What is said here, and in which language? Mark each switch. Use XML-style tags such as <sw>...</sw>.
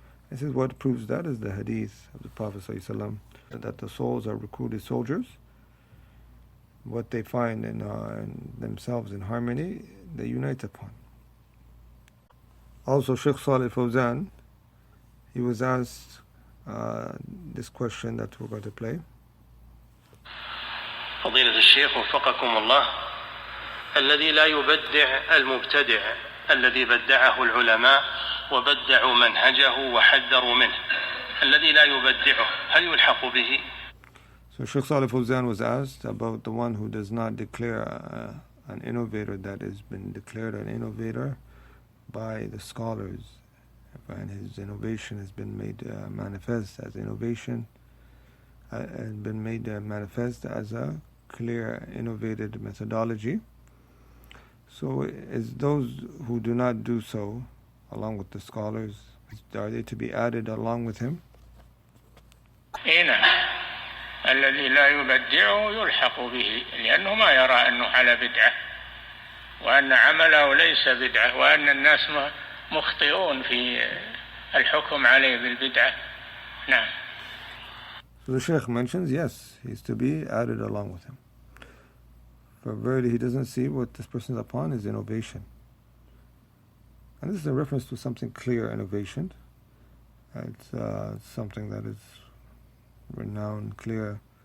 <en>He says what proves that is the hadith of the Prophet ﷺ, that the souls are recruited soldiers. What they find in themselves in harmony, they unite upon. Also, Sheikh Salih Fawzan, he was asked this question that we're going to play.</en> <ar>فضيلة الشيخ وفقكم الله، الذي لا يبدع المبتدع الذي بدعه العلماء وبدعوا منهجه وحذروا منه، الذي لا يبدعه هل يلحق به؟</ar> <en>So Sheikh Salih Fawzan was asked about the one who does not declare an innovator that has been declared an innovator by the scholars, and his innovation has been made manifest as innovation and been made manifest as a clear innovated methodology. So is those who do not do so along with the scholars, are they to be added along with him?</en> <ar>الذي لا يبدعه يلحق به لأنه ما يرى أنه على بدعة وأن عمله ليس بدعة وأن الناس مخطئون في الحكم عليه بالبدعة. نعم.</ar> <en>So the Shaykh mentions, yes, he's to be added along with him. For verily he doesn't see what this person is upon is innovation. And this is a reference to something clear, innovation. It's something that is renowned, clear.</en>